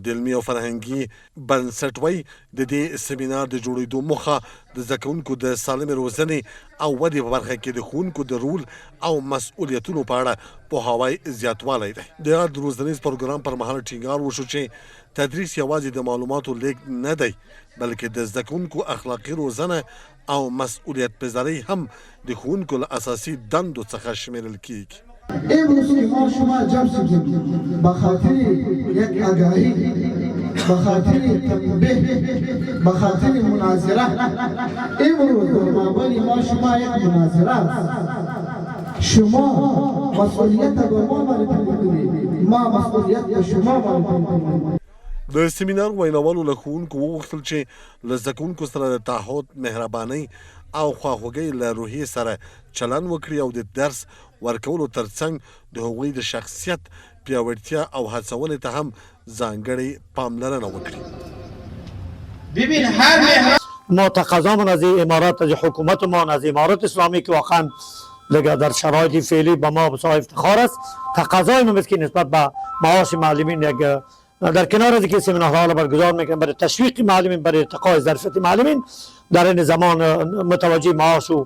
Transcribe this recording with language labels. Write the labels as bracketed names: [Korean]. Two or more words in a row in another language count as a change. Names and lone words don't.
[Pashto] د علمي او فرهنګي بنسټ وایي د دې سیمینار د جوړېدو موخه د زده کوونکو د سالمې روزنې او ودې په برخه کې د ښوونکو د رول او مسؤلیتونو په اړه پوهاوی زیاتوالی دی. د یاد روزنیز پروګرام پر مهال ټینګار وشو چې تدریس یوازې د معلوماتو لیږد نه دی بلکې د زده کوونکو اخلاقي روزنه او مسؤلیت پذیرۍ هم د ښوونکو له اساسي دندو څخه شمیرل کیږي. [Persian] امروز که ما شما جمع شدیم به خاطر یک آگاهی، به خاطر تنبیه، به خاطر مناظره، امروز در مابین ما شما یک مناظره است. شما مسئولیت به ما معرفی میکنید، ما مسئولیت به شما معرفی میکنیم. [Pashto] د سیمینار ویناوالو له ښوونکو وغوښتل چې له زده کوونکو سره د تعهد، مهربانۍ او خواخوږۍ له روحیې سره چلند وکړي او د درس ورکولو ترڅنګ د هغوی د شخصیت پیاوړتیا او هڅونې ته هم ځانګړې پاملرنه وکړي. [Persian] ببین هر ما تقاضامون از امارات، از حکومتمان، از امارات اسلامی که واقعا دیگه در شرایط فعلی به ما بسیار افتخار است. تقاضای ما است که نسبت به معاش معلمین یک در کنار از اینکه سمینارها را برگزار میکنیم برای تشویق معلمین، برای ارتقای ظرفیت معلمین، در این زمان متوجه معاش و